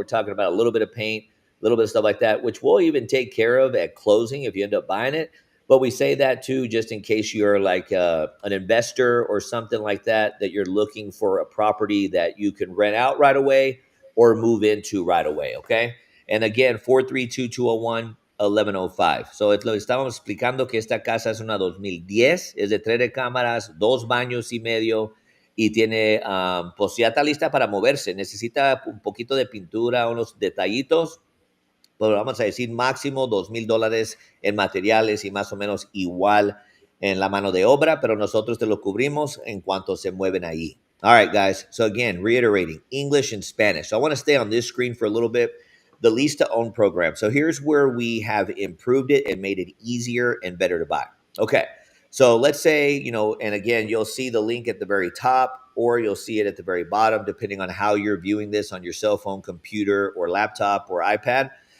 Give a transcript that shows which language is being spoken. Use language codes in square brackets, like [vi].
[en] We're talking about a little bit of paint, a little bit of stuff like that, which we'll even take care of at closing if you end up buying it. But we say that too, just in case you're like an investor or something like that, that you're looking for a property that you can rent out right away or move into right away. Okay. And again, 432-201-1105. [es] So lo estábamos explicando que esta casa es una 2010, es de 3 recámaras, 2 baños y medio y tiene, pues ya está lista para moverse. Necesita un poquito de pintura, unos detallitos, pero vamos a decir máximo $2,000 en materiales y más o menos igual en la mano de obra, pero nosotros te lo cubrimos en cuanto se mueven ahí. [en] All right, guys. So again, reiterating, English and Spanish. So I want to stay on this screen for a little bit. The lease to own program. So here's where we have improved it and made it easier and better to buy. Okay. So let's say, and again, you'll see the link at the very top or you'll see it at the very bottom, depending on how you're viewing this on your cell phone, computer, or laptop or iPad.